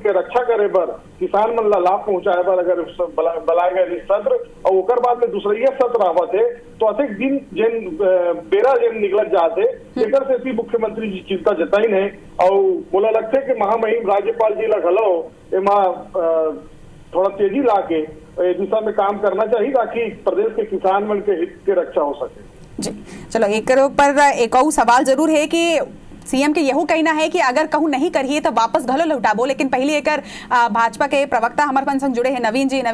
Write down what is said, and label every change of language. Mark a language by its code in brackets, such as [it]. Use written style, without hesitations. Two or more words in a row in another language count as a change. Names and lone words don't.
[hne] के रक्षा करे बर, किसान मन ला लाभ पहुंचाए बर अगर बुलाए गए सत्र और ओकर बाद में दूसरिया सत्र आवत है तो अतिक दिन जन बेरा जन निकलत जाते एकर से मुख्यमंत्री जी चिंता जताई है और बोला लगते कि महामहिम राज्यपाल जी ला घलो एमा थोड़ा तेजी लाके दिशा में काम करना चाहिए ताकि प्रदेश के किसान मन के हित के रक्षा हो सके। जी चलो, एक पर एक और सवाल जरूर है कि सीएम के यहू कहना है कि अगर कहूँ नहीं करिए तो वापस घलो लौटाबो, लेकिन पहले एक भाजपा के प्रवक्ता हमारे मन संग जुड़े हैं नवीन जी।